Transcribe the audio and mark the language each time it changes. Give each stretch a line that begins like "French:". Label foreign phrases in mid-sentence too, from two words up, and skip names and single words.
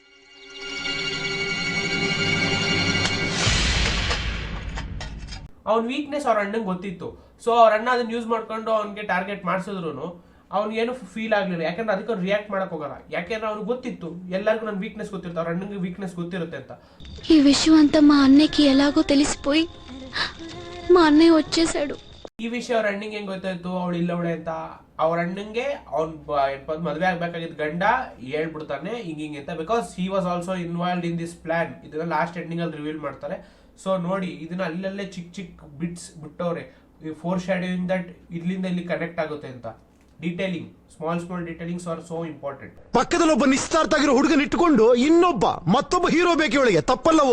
Kannada: ಅವ್ನ ವೀಕ್ನೆಸ್ ಅವ್ರ ಅಣ್ಣಂಗೆ ಗೊತ್ತಿತ್ತು. ಸೊ ಅವ್ರ ಅಣ್ಣ ಅದನ್ನ ಯೂಸ್ ಮಾಡ್ಕೊಂಡು ಅವ್ನಿಗೆ ಟಾರ್ಗೆಟ್ ಮಾಡಿಸಿದ್ರು ಅವ್ನಿಗೇನು ಫೀಲ್ ಆಗ್ಲಿಲ್ಲ. ಯಾಕಂದ್ರೆ ಅದಕ್ಕೆ ಅವ್ರು ರಿಯಾಕ್ಟ್ ಮಾಡಕ್ ಹೋಗಲ್ಲ. ಯಾಕೆಂದ್ರೆ ಅವ್ನಿಗೆ ಗೊತ್ತಿತ್ತು ಎಲ್ಲರಿಗೂ ನನ್ನ ವೀಕ್ನೆಸ್ ಗೊತ್ತಿರುತ್ತೆ, ಅವ್ರ
Telugu: అన్నకి వీక్నెస్
Kannada: ಗೊತ್ತಿರುತ್ತೆ ಅಂತ.
Telugu: ఈ విషయం అంతా మా అన్నయ్యకి ఎలాగో తెలిసిపోయి మా అన్నయ్య వచ్చేసాడు.
Kannada: ಈ ವಿಷಯ ಅವ್ರ ಅಣ್ಣಂಗೆ ಹೆಂಗ್ ಗೊತ್ತಾಯ್ತು ಅವಳು ಇಲ್ಲವಳೆ ಅಂತ? ಅವ್ರ ಅಣ್ಣಂಗೆ ಅವ್ನ್ ಮದ್ವೆ ಆಗ್ಬೇಕಾಗಿದ್ದ ಗಂಡ ಹೇಳ್ಬಿಡ್ತಾನೆ ಹಿಂಗಿಂಗೆ ಅಂತ.
English: because he was also involved in this plan.
Kannada: ಇದನ್ನ
English: last ending
Kannada: ಅಲ್ಲಿ ರಿವೀಲ್ ಮಾಡ್ತಾರೆ. ಸೊ ನೋಡಿ, ಇದನ್ನ ಅಲ್ಲಲ್ಲೇ ಚಿಕ್ಕ ಬಿಟ್ಸ್ ಬಿಟ್ಟವ್ರೆ.
English: foreshadowing that
Kannada: ಇಲ್ಲಿಂದ ಇಲ್ಲಿ ಕನೆಕ್ಟ್ ಆಗುತ್ತೆ ಅಂತ.
English: detailing, small detailings are so important.
Kannada: ಪಕ್ಕದಲ್ಲಿ ಒಬ್ಬ ನಿಸ್ತಾರ್ಥ ಆಗಿರೋ ಹುಡುಗನ ಇಟ್ಕೊಂಡು ಮತ್ತೊಬ್ಬ ಹೀರೋ ಬೇಕು ಇವಳಿಗೆ, ತಪ್ಪಲ್ಲವೋ?